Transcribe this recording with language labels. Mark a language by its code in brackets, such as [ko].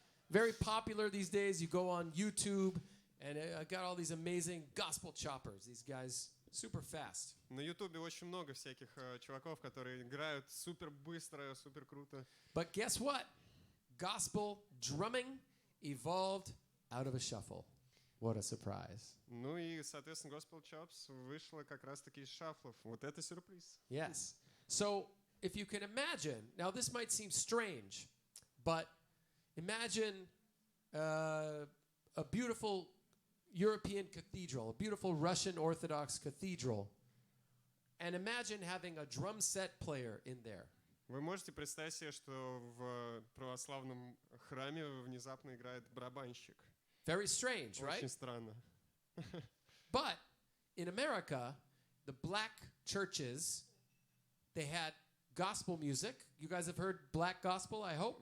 [en] Very popular these days. You go on YouTube, and I got all these amazing gospel choppers. These guys, super fast. [ru] На Ютубе очень много всяких чуваков, которые играют супер быстро, супер круто. [en] But guess what? Gospel drumming evolved out of a shuffle. What a surprise. [ru] Ну и, соответственно, Gospel Chops вышло как раз-таки из шафлов. Вот это сюрприз. [en] Yes. So, if you can imagine, now this might seem strange, but imagine a beautiful European cathedral, a beautiful Russian Orthodox cathedral, and imagine having a drum set player in there. [ru] Вы можете представить себе, что в православном храме внезапно играет барабанщик. [en] Very strange, right? [ru] Очень странно. [en] But in America, the black churches, they had gospel music. You guys have heard black gospel, I hope?